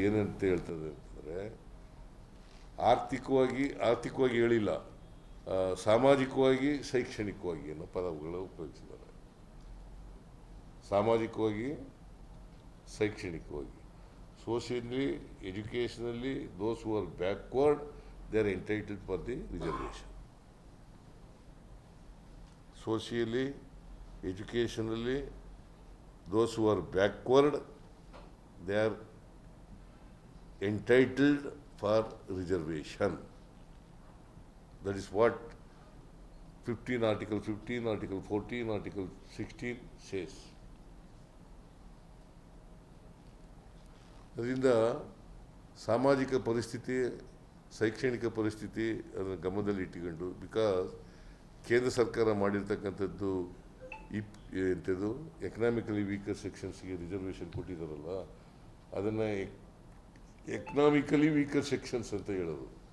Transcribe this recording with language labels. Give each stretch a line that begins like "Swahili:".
Kannada: ಏನಂತ ಹೇಳ್ತದೆ ಅಂದರೆ, ಆರ್ಥಿಕವಾಗಿ ಹೇಳಿಲ್ಲ, ಸಾಮಾಜಿಕವಾಗಿ, ಶೈಕ್ಷಣಿಕವಾಗಿ ಅನ್ನೋ ಪದಗಳು ಉಪಯೋಗಿಸಿದ್ದಾರೆ. ಸಾಮಾಜಿಕವಾಗಿ, ಶೈಕ್ಷಣಿಕವಾಗಿ,
English: socially, educationally, those who are backward, they are entitled for the reservation. Socially, educationally, those who are backward, they are entitled for reservation. That is what 15, Article 15, Article 14, Article 16 says.
Kannada: ಅದರಿಂದ ಸಾಮಾಜಿಕ ಪರಿಸ್ಥಿತಿ, ಶೈಕ್ಷಣಿಕ ಪರಿಸ್ಥಿತಿ ಅದನ್ನು ಗಮನದಲ್ಲಿ ಇಟ್ಟುಕೊಂಡು, ಬಿಕಾಸ್ ಕೇಂದ್ರ ಸರ್ಕಾರ ಮಾಡಿರ್ತಕ್ಕಂಥದ್ದು ಎಂಥದ್ದು ಎಕನಾಮಿಕಲಿ ವೀಕರ್ ಸೆಕ್ಷನ್ಸ್ಗೆ ರಿಸರ್ವೇಷನ್ ಕೊಟ್ಟಿದ್ದಾರಲ್ಲ, ಅದನ್ನು ಎಕನಾಮಿಕಲಿ ವೀಕರ್ ಸೆಕ್ಷನ್ಸ್ ಅಂತ ಹೇಳೋದು.